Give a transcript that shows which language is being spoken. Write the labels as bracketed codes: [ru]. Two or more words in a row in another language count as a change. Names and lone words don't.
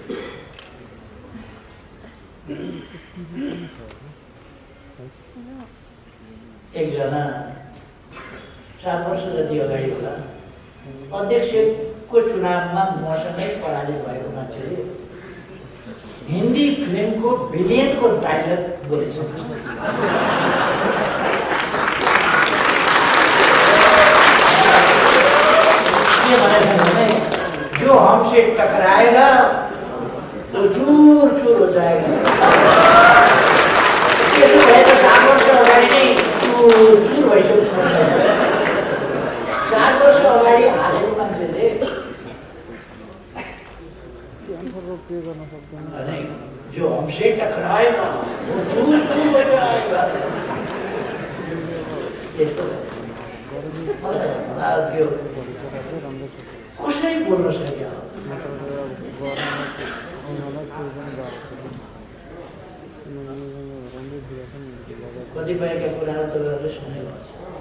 [ne] एकजना 7 वर्ष जति अगाडि होला अध्यक्षको चुनावमा मसँगै पराजित भएको मान्छेले हिन्दी फिल्मको विलेनको डायलग बोलेछ। के भनेछ भने [hi] जो हमसे टकराएगा वो चूर चूर हो जाएगा। [ne] त्यसो भए त 7 वर्ष अगाडि नै चूर चूर भइसक्यो। 4 वर्ष अगाडि हारेको मान्छेले [hi] जो हमसे टकराएगा वो चूर चूर हो जाएगा। [ne] त्यो कसरी बोल्न सक्यो? कतिपयका कुराहरू तपाईँहरूले सुनेको छ।